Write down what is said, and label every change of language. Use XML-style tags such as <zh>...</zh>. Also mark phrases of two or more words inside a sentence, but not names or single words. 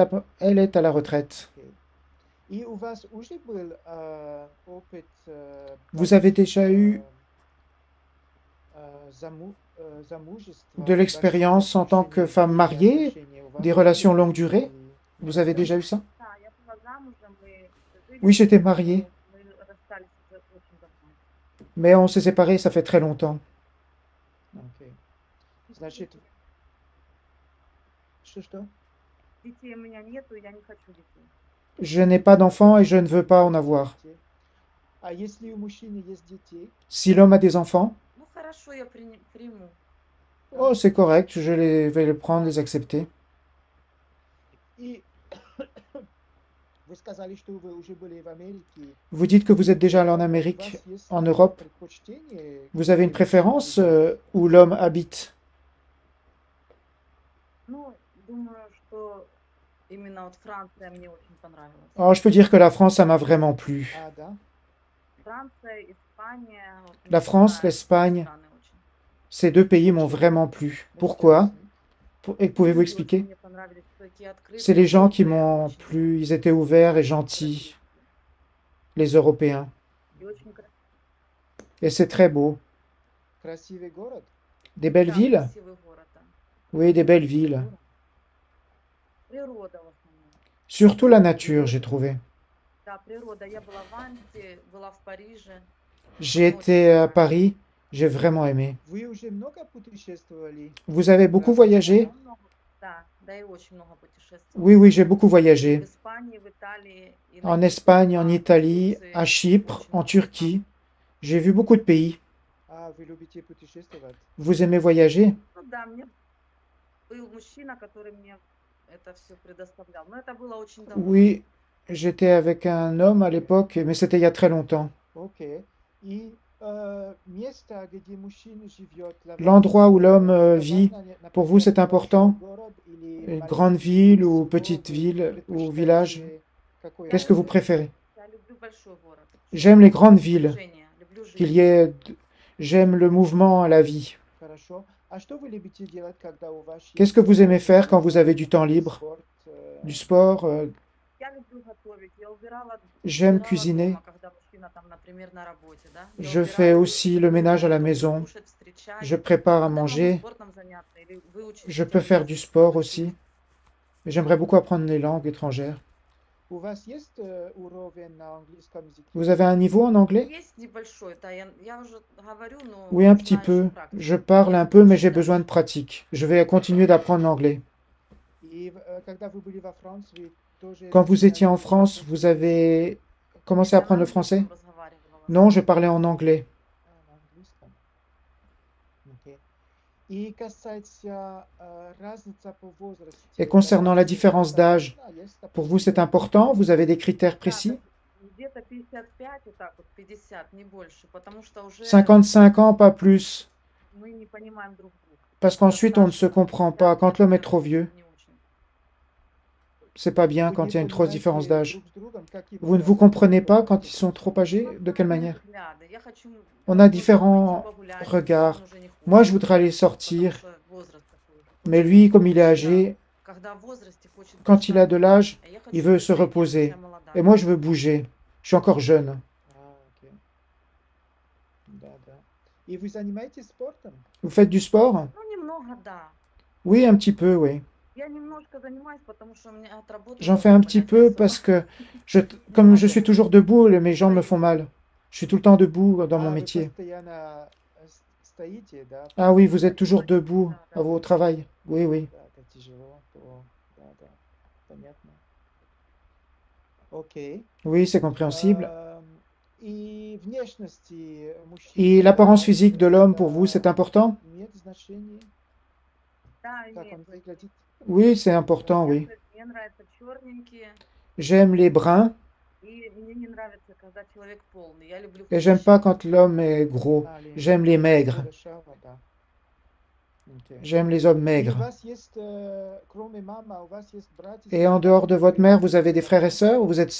<fr>Elle est à la retraite. Vous avez déjà eu de l'expérience en tant que femme mariée, des relations longue durée? Vous avez déjà eu ça?</fr> <ru>Да, я была замужем, мы жили</ru> <fr>Oui, j'étais</fr> <ru>вместе,</ru> <fr>mariée,</fr> <ru>но мы расстались уже очень давно.</ru> <fr>mais on s'est séparés, ça fait très longtemps.</fr> <ru>Детей, детей у меня нету, я не хочу детей.</ru> <fr>Je n'ai pas d'enfants et je ne veux pas en avoir. Si l'homme a des enfants,</fr> <ru>Ну хорошо, я приму. Да.</ru> <fr>oh, c'est correct, vais les prendre, les accepter. Vous dites que vous êtes déjà allé en Amérique, en Europe. Vous avez une préférence où l'homme habite?</fr> <ru>Ну, думаю, что именно вот Франция мне очень понравилась.</ru> <fr>Oh, je peux dire que la France, ça m'a vraiment plu.</fr> <ru>Франция, Испания, вот</ru> <fr>La</fr> <ru>мне</ru> <fr>France,</fr> <ru>понравились эти</ru> <fr>l'Espagne,</fr> <ru>страны очень.</ru> <fr>ces deux pays m'ont vraiment plu. Pourquoi? Et pouvez-vous</fr> <ru>Люди очень</ru> <fr>expliquer?</fr> <ru>мне понравились, такие</ru> <fr>C'est</fr> <ru>открытые,</ru> <fr>les gens qui</fr> <ru>добрые,</ru> <fr>m'ont</fr> <ru>очень</ru> <fr>plu. Ils étaient ouverts et gentils,</fr> <ru>европейские.</ru> <fr>les Européens.</fr> <ru>И очень красивые.</ru> <fr>Et c'est très beau. Des belles</fr> <ru>Да,</ru> <fr>villes?</fr> <ru>красивый город, да.</ru> <fr>Oui, des belles villes.</fr> <ru>Природа в основном.</ru> <fr>Surtout la nature, j'ai trouvé.</fr> <ru>Да, природа. Я была в Англии, была в Париже.</ru> <fr>J'ai</fr> <ru>Мне очень</ru> <fr>été à</fr> <ru>понравилось.</ru> <fr>Paris, j'ai vraiment aimé. Vous avez beaucoup voyagé?</fr> <ru>Да, много, да, и очень много</ru> <fr>Oui,</fr> <ru>путешествовала.</ru> <fr>oui, j'ai beaucoup</fr> <ru>И в</ru> <fr>voyagé.</fr> <ru>Испании, в Италии, и на</ru> <fr>En</fr> <ru>Кипре</ru> <fr>Espagne, en</fr> <ru>была, в</ru> <fr>Italie, à</fr> <ru>Турции</ru> <fr>Chypre,</fr> <ru>очень</ru> <fr>en</fr> <ru>много стран.</ru> <fr>Turquie. J'ai vu beaucoup de pays. Vous aimez voyager?</fr> <ru>Ну да, мне был мужчина, который мне это все предоставлял. Но это было очень давно.</ru> <fr>Oui, j'étais avec un homme à l'époque, mais c'était il y a très longtemps. L'endroit où l'homme vit, pour vous, c'est important? Une grande ville ou petite ville ou village?</fr> <ru>Я</ru> <fr>Qu'est-ce que vous</fr> <ru>люблю,</ru> <fr>préférez?</fr> <ru>я люблю большой город,</ru> <fr>J'aime les</fr> <ru>чтобы</ru> <fr>grandes</fr> <ru>было</ru> <fr>villes,</fr> <ru>движение, люблю</ru> <fr>qu'il</fr> <ru>жизнь.</ru> <fr>y ait, j'aime le mouvement, la vie. Qu'est-ce que vous aimez faire quand vous avez du temps libre? Du sport?</fr> <ru>Я люблю готовить. Я</ru> <fr>J'aime</fr> <ru>убирала</ru> <fr>cuisiner.</fr> <ru>дома, когда мужчина там, например, на работе, да. Я</ru> <fr>Je fais</fr> <ru>убираю,</ru> <fr>aussi le</fr> <ru>готовлю</ru> <fr>ménage à la</fr> <ru>еду,</ru> <fr>maison.</fr> <ru>кушать, встречать.</ru> <fr>Je prépare à</fr> <ru>Иногда могу</ru> <fr>manger.</fr> <ru>спортом заняться или выучить</ru> <fr>Je</fr> <ru>хотя</ru> <fr>peux</fr> <ru>бы</ru> <fr>faire du</fr> <ru>язык,</ru> <fr>sport</fr> <ru>учить.</ru> <fr>aussi. J'aimerais beaucoup apprendre les langues étrangères. Vous avez un niveau en anglais?</fr> <ru>Есть небольшой, да, я уже говорю, но</ru> <fr>Oui, un petit</fr> <ru>нужна еще</ru> <fr>peu. Je</fr> <ru>практика.</ru> <fr>parle</fr> <ru>Мне</ru> <fr>un peu, mais j'ai</fr> <ru>учить</ru> <fr>besoin de</fr> <ru>дальше.</ru> <fr>pratique. Je vais continuer d'apprendre l'anglais. Quand vous étiez en France, vous avez</fr> <ru>Нет,</ru> <fr>commencé à</fr> <ru>я на</ru> <fr>apprendre le français?</fr> <ru>английском разговаривала в</ru> <fr>Non, je</fr> <ru>основном.</ru> <fr>parlais en anglais. Et concernant la différence d'âge, pour vous, c'est important? Vous avez des critères</fr> <ru>Да,</ru> <fr>précis?</fr> <ru>где-то 55, вот так вот, 50, не больше, потому что уже</ru> <fr>55 ans, pas plus.</fr> <ru>мы не понимаем друг друга.</ru> <fr>Parce</fr> <ru>Когда</ru> <fr>qu'ensuite, on ne</fr> <ru>старше</ru> <fr>se</fr> <ru>там</ru> <fr>comprend</fr> <ru>50,</ru> <fr>pas.</fr> <ru>мне</ru> <fr>Quand l'homme est trop</fr> <ru>кажется,</ru> <fr>vieux,</fr> <ru>не очень.</ru> <fr>c'est pas bien quand il y a une grosse différence d'âge. Vous ne vous comprenez pas quand ils sont trop</fr> <ru>У</ru> <fr>âgés?</fr> <ru>нас</ru> <fr>De quelle</fr> <ru>разные</ru> <fr>manière?</fr> <ru>взгляды. Я хочу</ru> <fr>On a</fr> <ru>домой выйти</ru> <fr>différents</fr> <ru>погулять,</ru> <fr>regards.</fr> <ru>он уже не</ru> <fr>Moi,</fr> <ru>хочет,</ru> <fr>je voudrais aller</fr> <ru>потому</ru> <fr>sortir,</fr> <ru>что возраст такой уже.</ru> <fr>mais</fr> <ru>Хочет</ru> <fr>lui, comme il est</fr> <ru>мужчина,</ru> <fr>âgé,</fr> <ru>когда в возрасте, хочет</ru> <fr>quand il a</fr> <ru>бежать,</ru> <fr>de l'âge,</fr> <ru>а я</ru> <fr>il</fr> <ru>хочу</ru> <fr>veut se</fr> <ru>движения, хотя</ru> <fr>reposer.</fr> <ru>я молодая.</ru> <fr>Et moi, je veux bouger. Je suis encore jeune. Vous faites du sport?</fr> <ru>Ну, немного, да.</ru> <fr>Oui, un petit peu, oui.</fr> <ru>Я немножко занимаюсь, потому что у меня от работы</ru> <fr>J'en fais</fr> <ru>дома</ru> <fr>un petit</fr> <ru>понять</ru> <fr>peu</fr> <ru>особо</ru> <fr>parce que comme je suis toujours debout, mes jambes me font mal. Je suis tout le temps debout dans mon métier. Ah oui, vous êtes toujours debout à vos travail. Oui, oui. Oui, c'est compréhensible. Et l'apparence physique de l'homme, pour vous, c'est important?</fr> <ru>Да, имеет значение.</ru> <fr>Oui, c'est important, oui.</fr> <ru>Мне нравятся черненькие,</ru> <fr>J'aime les bruns</fr> <ru>и мне не нравится, когда человек полный. Я люблю</ru> <fr>et j'aime pas</fr> <ru>худощавых.</ru> <fr>quand l'homme est gros. J'aime les maigres. J'aime les hommes maigres. Et en dehors de votre mère, vous avez des frères et sœurs ou vous êtes</fr>